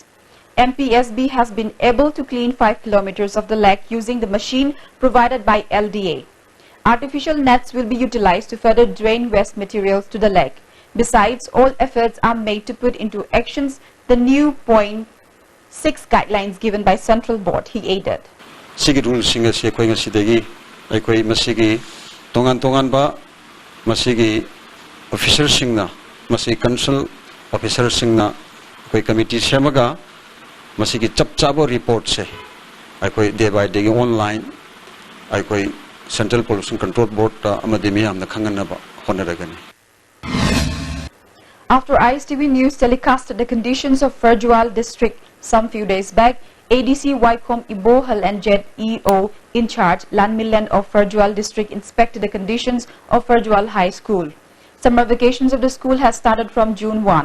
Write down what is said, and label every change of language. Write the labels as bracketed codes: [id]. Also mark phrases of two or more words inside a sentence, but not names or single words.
[en] MPSB has been able to clean 5 kilometers of the lake using the machine provided by LDA. Artificial nets will be utilized to further drain waste materials to the lake. Besides, all efforts are made to put into actions the new .6 guidelines given by Central Board, he added. [mni] Sigi rule singa si koi ngasidegi koi masigi tongan ba masigi officer singna masigi [en] council officer [mni] singna koi committee semaga masigi chapchabo report se koi [en] day by day online [mni] koi Central Pollution Control Board amadi miyam na khanganaba honaragani. [en] After ISTV News telecasted the conditions of Ferjwal district some few days back, ADC Wycombe Ibohal and ZEO in charge Land Milland of Ferjwal district inspected the conditions of Ferjwal High School. Summer vacations of the school has started from June 1.